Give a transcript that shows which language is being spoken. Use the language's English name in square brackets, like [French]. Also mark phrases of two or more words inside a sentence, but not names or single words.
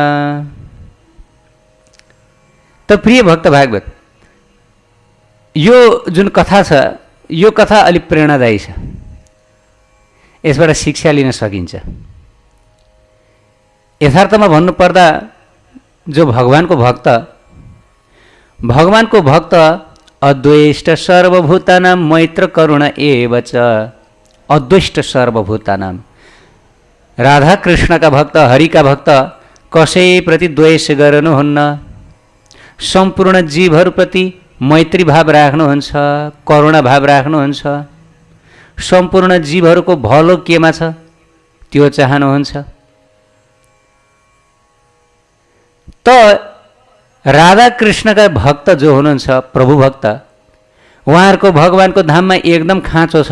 [Nepali] त प्रिय भक्त भागवत, यो जुन कथा छ यो कथा अलिक प्रेरणादायी छ। यसबाट शिक्षा लिन सकिन्छ। यथार्थमा भन्नुपर्दा जो भगवानको भक्त [Sanskrit] अद्वेष्ट सर्वभूतानां मैत्र करुण एव च। अद्वेष्ट सर्वभूतानां, [Nepali] राधा कृष्णका भक्त, हरिका भक्त कसैप्रति द्वेष गर्नुहुन्न। सम्पूर्ण जीवहरूप्रति मैत्री भाव राख्नुहुन्छ, करुणा भाव राख्नुहुन्छ। सम्पूर्ण जीवहरूको भलो केमा छ त्यो चाहनुहुन्छ। त राधा कृष्णका भक्त जो हुनुहुन्छ, प्रभु भक्त, उहाँहरूको भगवानको धाममा एकदम खाँचो छ।